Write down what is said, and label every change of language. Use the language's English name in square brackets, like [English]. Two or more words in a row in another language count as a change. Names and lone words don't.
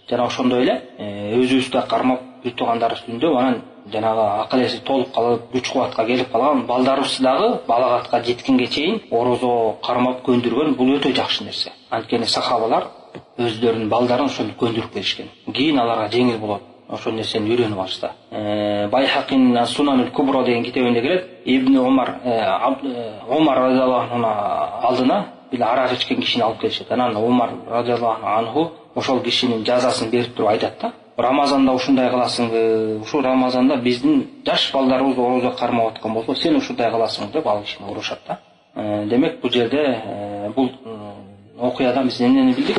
[Kyrgyz] Жана ошондой эле өзүбүздү кармап бир туугандар үстүндө анан жанагы акыл эси толуп калып, күч кубатка келип калган балдарыбыз дагы балагатка жеткенге чейин орозо кармап көндүргөн, бул өтө жакшы нерсе. Анткени сахабалар өздөрүнүн балдарын ошону көндүрүп беришкен. Кийин аларга жеңил болот. Ошол нерсени үйрөнүп алышты. Байхакин Сунанул Кубро деген китебинде келет. Ибн Умар [Arabic] رضي الله عنه [Kyrgyz] алдына бир арак ичкен кишини алып келишет. Анан Умар [Arabic] رضي الله عنه [Kyrgyz] ошол кишинин жазасын берип туруп айтат да: "Рамазанда ушундай кыласыңбы? Ушул Рамазанда биздин жаш балдарыбыз орозо кармап аткан болсо, сен ушундай кыласың" деп ал кишини урушат да. Демек бул жерде бул окуядан биз эмнени билдик?